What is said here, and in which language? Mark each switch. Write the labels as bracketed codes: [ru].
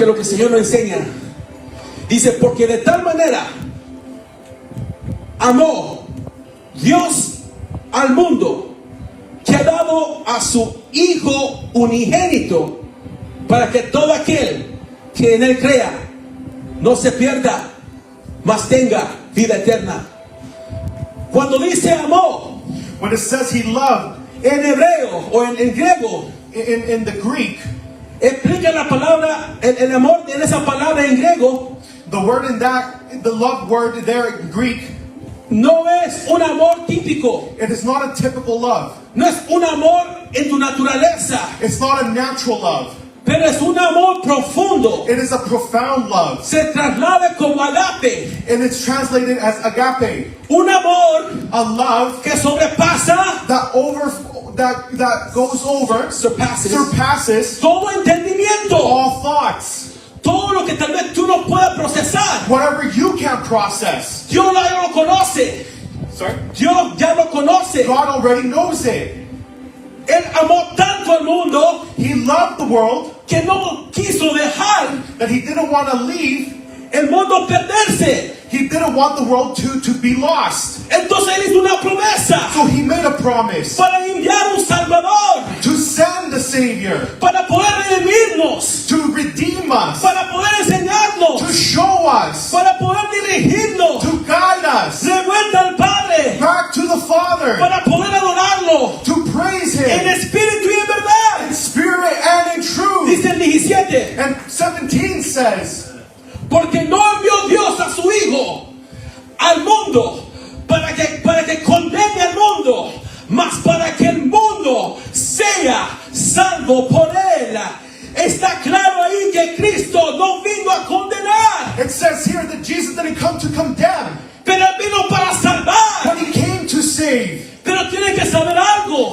[es] lo que el Señor nos enseña. Dice, porque de tal manera amó Dios al mundo, que ha dado a su Hijo unigénito, para que todo aquel que en él crea no se pierda, mas tenga vida eterna. Cuando dice amó, [en] When it says he loved, [es] en hebreo o en griego, [en] in the Greek, [es] explica la palabra, el amor en esa palabra en griego, [en] the word in that, the love word there in Greek, [es] no es un amor típico, [en] it is not a typical love. [es] no es un amor en tu naturaleza, [en] It's not a natural love. [es] pero es un amor profundo. [en] It is a profound love. [es] Se traslada como agape, [en] And it's translated as agape. [es] un amor [en] A love [es] que sobrepasa, [en] that goes over, surpasses [es] todo entendimiento, [en] all thoughts. [es] todo lo que tal vez tú no puedas procesar. [en] Whatever you can't process. [es] Dios ya lo conoce, [en] Sorry? [es] Dios ya lo conoce. [en] God already knows it. [es] Él amó tanto al mundo [en] He loved the world [es] que no quiso dejar [en] that he didn't want to leave. [es] el mundo perderse. [en] He didn't want the world to be lost. [es] Entonces él hizo una promesa [en] So he made a promise [es] para enviar un Salvador, [en] to send the Savior, [es] para poder redimirnos, [en] to redeem us, [es] para poder [en] to [es] enseñarnos, [en] show us, [es] para poder dirigirnos [en] to guide us [es] de vuelta al Padre, [en] back to the Father, [es] para poder adorarlo [en] to praise [es] en [en] Him [es] espíritu y en verdad. [en] in spirit and in truth. [es] Dice el 17, [en] And 17 says, [es] porque no envió Dios a su Hijo al mundo para que condene al mundo, mas para que el mundo sea salvo por él. Está claro ahí que Cristo no vino a condenar, [en] it says here that Jesus didn't come to condemn, [es] pero él vino para salvar. [en] but He came to save. [es] Pero tienen que saber algo,